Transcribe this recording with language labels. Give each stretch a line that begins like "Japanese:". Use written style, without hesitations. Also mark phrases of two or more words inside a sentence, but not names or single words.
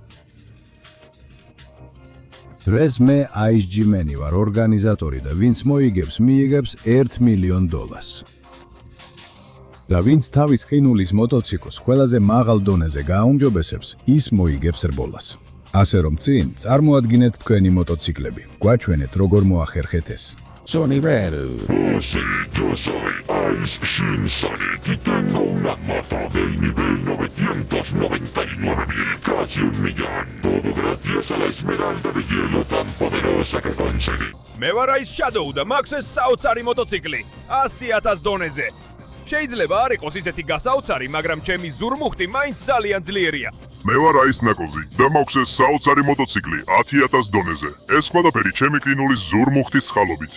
Georgian: დღეს მე ISG-მენი ვარ, ორგანიზატორი და ვინც მოიგებს, მიიღებს $1 მილიონ. და ვინც თავის ყინულის მოტოციკლს ყველაზე მაღალ დონეზე გააუმჯობესებს, ის მოიგებს რბოლას. ასე რომ წინ წარმოადგინეთ თქვენი მოტოციკლები. გვაჩვენეთ როგორ მოახერხეთ ეს. Sony Red.
Spanish: Yo soy Ice Shin Sonic y tengo una moto del nivel 999.000, casi 1 millón. Todo gracias a la esmeralda de hielo tan poderosa que conseguí.
Georgian: მე ვარ ის Shadow და მაქვს ეს საოცარი მოტოციკლი 100,000 დონეზე. შეიძლება არ იყოს ისეთი გასაოცარი, მაგრამ ჩემი ზურმუხტი მაინც ძალიან ძლიერია. მე ვარ აის ნაკოზი და მაქვს ეს საოცარი მოტოციკლი 10,000 დონეზე. ეს ყველაფერი ჩემი ყინულის ზურმუხტის წყალობით.